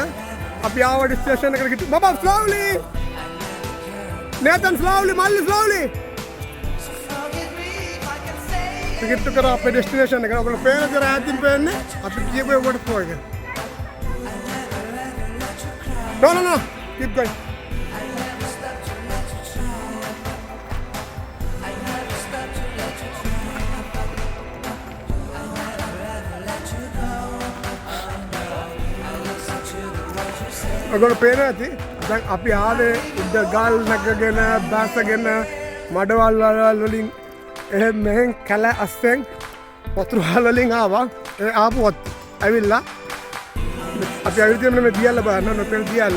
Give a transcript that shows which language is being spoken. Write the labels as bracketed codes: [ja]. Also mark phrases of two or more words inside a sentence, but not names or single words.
[si] අපි ආව ඩෙස්ටිනේෂන් එකට ගිහින් බබා ස්ලෝලි. නේතන් ස්ලෝලි මල්ලි ස්ලෝලි. [en] Forgive me if I can say [si] ටිකට් කරා අපේ ඩෙස්ටිනේෂන් එකට. ඔයගොල්ලෝ පේන දේ ඈතින් පේන්නේ. අපි කියපු වෝටර්ෆෝල් එක. [en] No. Keep going. I never stop to let you try. I never stop to let you try. I never ever let you go. Oh no, I listen to the words you say. [si] ඔයගොල්ලෝ පේන ඇති. දැන් අපි ආවේ උඩ ගල් නැගගෙන බැසගෙන මඩවල් වලින් මෙහෙන් කැල අස්සෙන් වතුර වලින් ආවා. ඒ ආපුවත් ඇවිල්ලා අපි ඇවිත් මේ දියල්ල බලන්න නොපෙල් දියල්ල.